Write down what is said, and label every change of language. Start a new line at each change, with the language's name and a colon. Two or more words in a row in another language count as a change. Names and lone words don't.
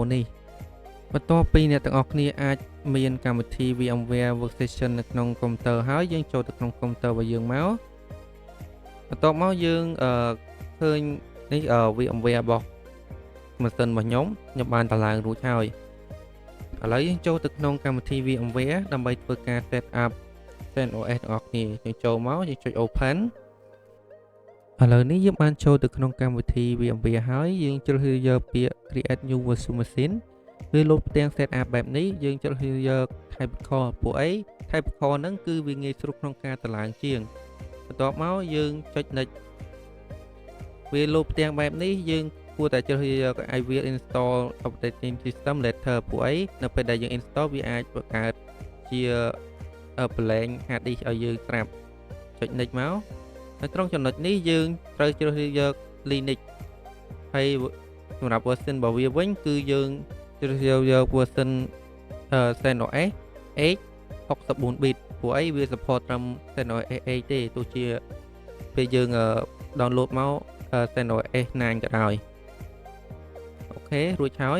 Khmer: នេះបន្ទាប់ពីអ្នកទាំងអស់គ្នាអាចមានកម្មវិធី VMware Workstation នៅក្នុងកុំព្យូទ័រហើយយើងចូលទៅក្នុងកុំព្យូទ័ររបស់យើងមកបន្ទាប់មកយើងឃើញនេះVMware របស់ម៉ាស៊ីនរបស់ខ្ញុំបានតម្លើងរួចហើយឥឡូវយើងចូល ទៅក្នុងកម្មវិធី VMware ដើម្បីធ្វើការ
English: set up
Khmer: CentOS ទាំងអស់គ្នាយើងចូលមកយើងចុច open ឥឡូវនេះយើងបានចូល ទៅក្នុងកម្មវិធី VMware ហើយយើងជ្រើសរើសយកពាក្យ
English: create new virtual machine
Khmer: វាលោតផ្ទាំង
English: set up
Khmer: បែបនេះយើងជ្រើសរើសយក typical ពួកអី typical ហ្នឹងគឺវាងាយស្រួលក្នុងការតម្លើងជាងបន្ទាប់មកយើងចុច next វាលោតផ្ទាំងបែបនេះយើងគួរតែជ្រើសរើសយក
English: I will install operating system later
Khmer: ពួកអីនៅពេលដែលយើង install វាអាចបង្កើតជា
English: blank hard disk
Khmer: ឲ្យយើងស្រាប់ចុច next មកនៅត្រង់ចំណុចនេះយើងត្រូវជ្រើសរើសយក Linux ហើយសម្រាប់ version របស់វាវិញគឺយើងជ្រើសរើសយក version CentOS X 64 bit ពួកអីវា support ត្រឹម CentOS X ទេទោះជាពេលយើង download មក CentOS 9ក៏ដោយអូខេរួចហើយ